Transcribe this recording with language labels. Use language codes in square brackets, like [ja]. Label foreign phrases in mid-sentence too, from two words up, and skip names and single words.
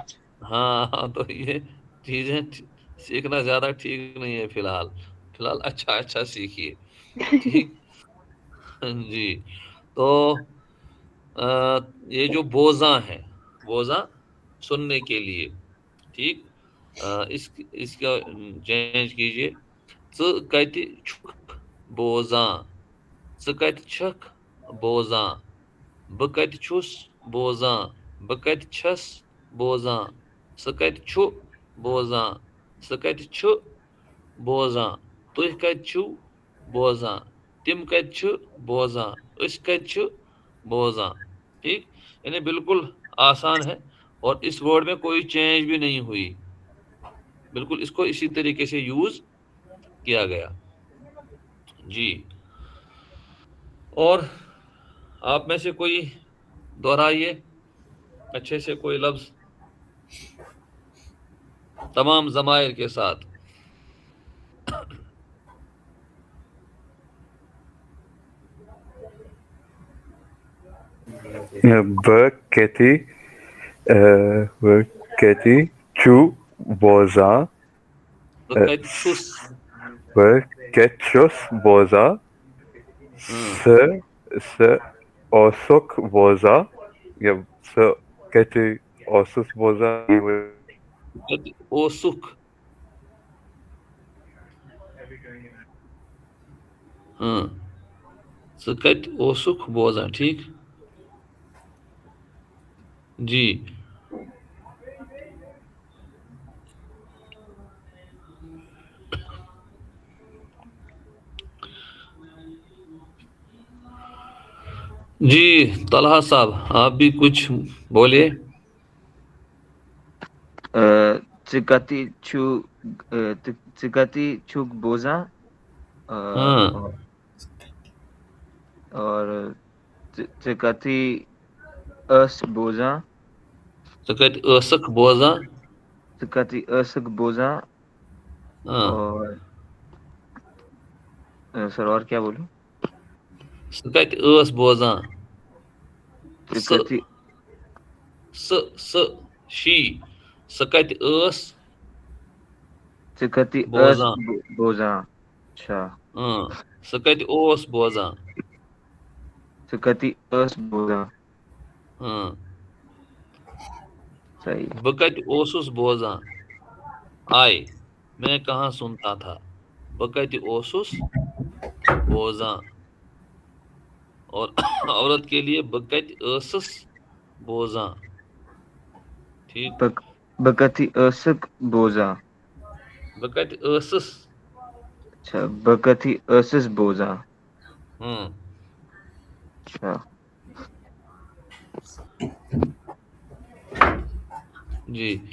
[ur] ہاں تو یہ چیزیں سیکھنا زیادہ ٹھیک نہیں ہے فی الحال. اچھا سیکھیے. ٹھیک. جی تو یہ جو بوزاں ہے، بوزاں سننے کے لیے. ٹھیک. اس کا چینج کیجئے. [ks] ژٕ چھُکھ بوزاں. ژٕ چھکھ بوزاں. بہٕ چھُس بوزاں. بہٕ چھس بوزاں. سُہ چھُ بوزاں. سُہ چھُ بوزاں. تُہۍ چھِو بوزاں. تِم چھِ بوزاں. أسۍ چھِ بوزاں. [ur] ٹھیک. یعنی بالکل آسان ہے اور اس ورڈ میں کوئی چینج بھی نہیں ہوئی. بالکل اس کو اسی طریقے سے یوز کیا گیا. جی. اور آپ میں سے کوئی دہرائیے اچھے سے کوئی لفظ تمام ضمائر کے ساتھ. [ks] کہتی چھو بوزاں. بہٕ چھُس. چھس بوزاں. سہ اوسک بوزاں یا سہ اوسس بوزاں. اوسُکھ. ہاں ژٕ اوسُکھ بوزاں. [ur] ٹھیک. جی. جی طلحہ صاحب آپ بھی کچھ بولے. [ks] ژٕ چھُکھ بوزاں. [ur] ہاں [ks] اور ژٕ ٲس بوزاں. ژٕ ٲسکھ بوزاں. ژٕ ٲسکھ بوزاں. [ur] ہاں اور سر اور کیا بولوں؟ [ks] سُہ ٲس بوزاں. شی سُہ ٲس ٲس بوزاں. بوزاں. اچھا. ہاں سُہ اوس بوزاں. ژٕ ٲس بوزاں. [ur] ہاں صحیح. [ks] بہٕ اوسُس بوزاں. [ur] میں کہاں سنتا تھا. [ks] بہٕ اوسُس بوزاں. [ur] اور عورت کے لیے [ks] بہٕ ٲسٕس بوزاں. [ur] ٹھیک. [ks] بہٕ ٲسٕکھ بوزاں. بہٕ ٲسٕس. اچھا بہٕ ٲسٕس بوزاں. [ur] ہاں اچھا. جی.